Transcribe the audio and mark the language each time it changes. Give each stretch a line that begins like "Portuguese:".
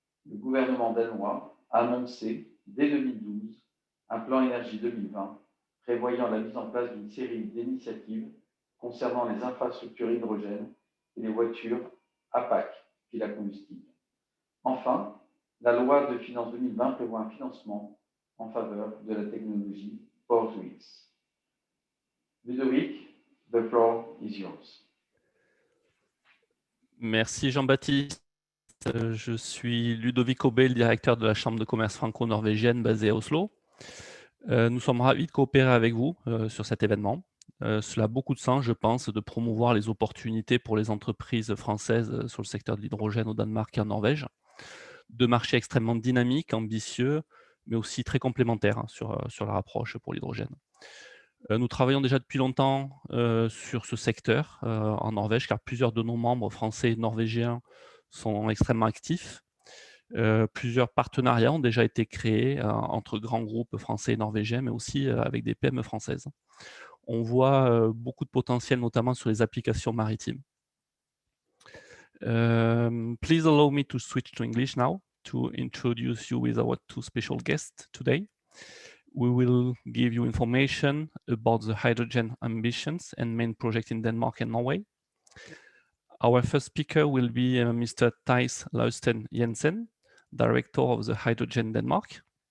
French: Le gouvernement danois a annoncé dès 2012 un plan énergie 2020 prévoyant la mise en place d'une série d'initiatives concernant les infrastructures hydrogènes et les voitures à PAC, pile à combustible. Enfin, la loi de finances 2020 prévoit un financement en faveur de la technologie Power-to-X.
English: Ludovic, the floor is yours.
French: Merci Jean-Baptiste. Je suis Ludovic Aubé, le directeur de la Chambre de commerce franco-norvégienne basée à Oslo. Nous sommes ravis de coopérer avec vous sur cet événement. Cela a beaucoup de sens, je pense, de promouvoir les opportunités pour les entreprises françaises sur le secteur de l'hydrogène au Danemark et en Norvège. Deux marchés extrêmement dynamiques, ambitieux, mais aussi très complémentaires sur leur approche pour l'hydrogène. Nous travaillons déjà depuis longtemps sur ce secteur en Norvège, car plusieurs de nos membres français et norvégiens sont extrêmement actifs. Plusieurs partenariats ont déjà été créés entre grands groupes français et norvégiens, mais aussi avec des PME françaises. On voit beaucoup de potentiel, notamment sur les applications maritimes.
English: Please allow me to switch to English now to introduce you with our two special guests today. We will give you information about the hydrogen ambitions and main projects in Denmark and Norway. Our first speaker will be Mr. Thijs Luisten Jensen, Director of the Hydrogen Denmark.